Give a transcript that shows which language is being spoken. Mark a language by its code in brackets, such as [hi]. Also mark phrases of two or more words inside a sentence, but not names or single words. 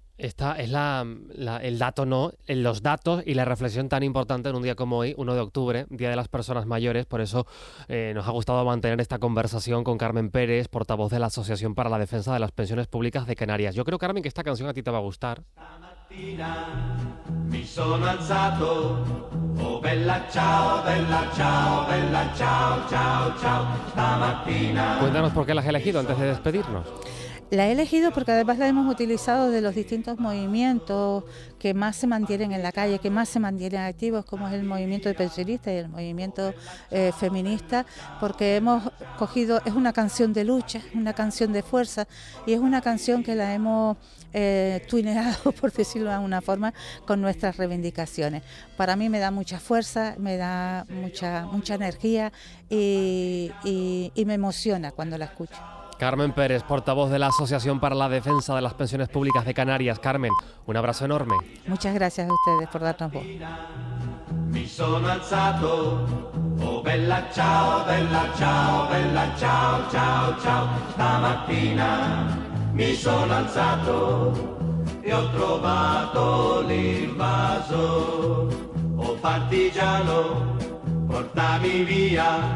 [es] Esta es el dato, ¿no? Los datos y la reflexión tan importante en un día como hoy, 1 de octubre, Día de las Personas Mayores. Por eso nos ha gustado mantener esta conversación con Carmen Pérez, portavoz de la Asociación para la Defensa de las Pensiones Públicas de Canarias. Yo creo, Carmen, que esta canción a ti te va a gustar. [it] Mi sono alzato, oh bella ciao, ciao, ciao, ciao, stamattina. [es] Cuéntanos por qué la has elegido antes de despedirnos. La he elegido porque además la hemos utilizado de los distintos movimientos que más se mantienen en la calle, que más se mantienen activos, como es el movimiento de pensionistas y el movimiento feminista, porque hemos cogido, es una canción de lucha, es una canción de fuerza y es una canción que la hemos tuneado, por decirlo de alguna forma, con nuestras reivindicaciones. Para mí me da mucha fuerza, me da mucha energía y me emociona cuando la escucho. Carmen Pérez, portavoz de la Asociación para la Defensa de las Pensiones Públicas de Canarias. Carmen, un abrazo enorme. Muchas gracias a ustedes por darnos voz. [it] Mi sono alzato, oh bella ciao, ciao, ciao, ciao, stamattina mi sono alzato e ho trovato l'invaso, oh partigiano, portami via.